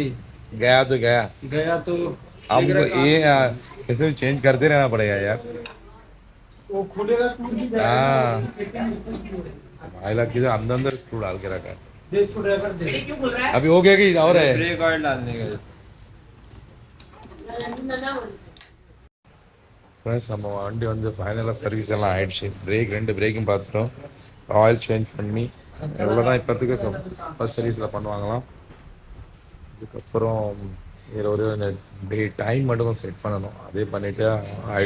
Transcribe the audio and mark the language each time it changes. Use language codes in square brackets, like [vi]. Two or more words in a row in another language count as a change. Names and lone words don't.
[hi] गया तो गया, गया तो हम दिख रहा है ये कहाँ? ऐसे चेंज करते रहना पड़ेगा यार। वो खुलेगा टूट भी हाँ। जाएगा। माइला किधर अंदर अंदर स्क्रू डाल के रखा है। दे इसको ड्राइवर दे। क्यों बोल रहा है? अभी हो गया कि और है? ब्रेक ऑयल डालने का [ta] ஃப்ரெண்ட்ஸ் நம்ம வண்டி வந்து ஃபைனலாக சர்வீஸ் எல்லாம் ஆயிடுச்சு. ரெண்டு பிரேக்கும் பார்த்துட்டோம், ஆயில் சேஞ்ச் பண்ணி இவ்வளோதான் இப்போத்துக்கு ஃபர்ஸ்ட் சர்வீஸில் பண்ணுவாங்களாம். இதுக்கப்புறம் இதில் ஒரு டைம் மட்டும் செட் பண்ணணும், அதே பண்ணிவிட்டு ஆகிடும்.